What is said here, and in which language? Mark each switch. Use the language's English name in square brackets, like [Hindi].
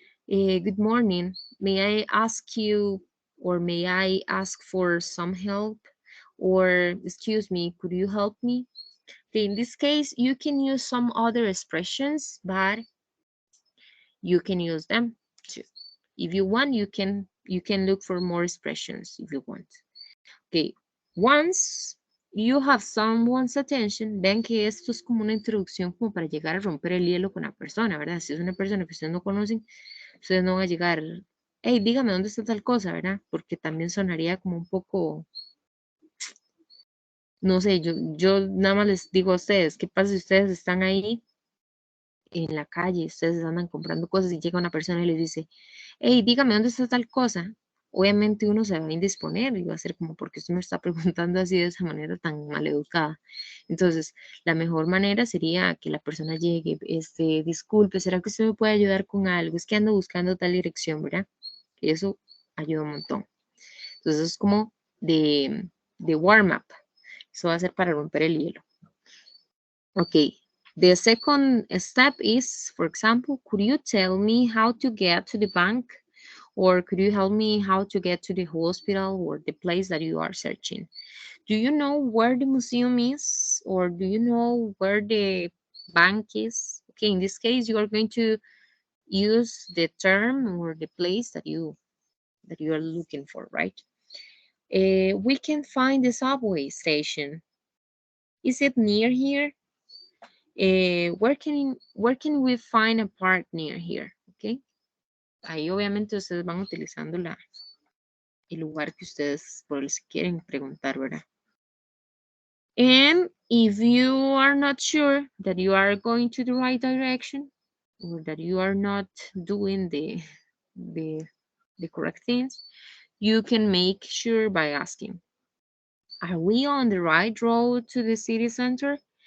[English] Good morning. May I ask you, or may I ask for some help? Or excuse me, could you help me? Okay, in this case, you can use some other expressions, but you can use them too. If you want, you can look for more expressions if you want. Okay, once you have someone's attention, [Spanish] ven que esto es como una introducción como para llegar a romper el hielo con la persona, ¿verdad? Si es una persona que ustedes no conocen, ustedes no van a llegar, hey, dígame dónde está tal cosa, ¿verdad? Porque también sonaría como un poco, no sé, yo nada más les digo a ustedes, ¿qué pasa si ustedes están ahí en la calle, ustedes andan comprando cosas y llega una persona y les dice, hey, dígame dónde está tal cosa? Obviamente uno se va a indisponer y va a ser como, porque usted me está preguntando así de esa manera tan maleducada. Entonces, la mejor manera sería que la persona llegue, disculpe, ¿será que usted me puede ayudar con algo? Es que ando buscando tal dirección, ¿verdad? Y eso ayuda un montón. Entonces, es como de warm-up. Eso va a ser para romper el hielo. Okay. [English] The second step is, for example, could you tell me how to get to the bank? Or could you help me how to get to the hospital or the place that you are searching? Do you know where the museum is? Or do you know where the bank is? Okay, in this case, you are going to use the term or the place that you are looking for, right? We can find the subway station. Is it near here? Where can we find a park near here? Okay. [Spanish] Ahí obviamente ustedes van utilizando el lugar que ustedes por el que quieren preguntar, ¿verdad? [English] And if you are not sure that you are going to the right direction or that you are not doing the correct things, you can make sure by asking, are we on the right road to the city center?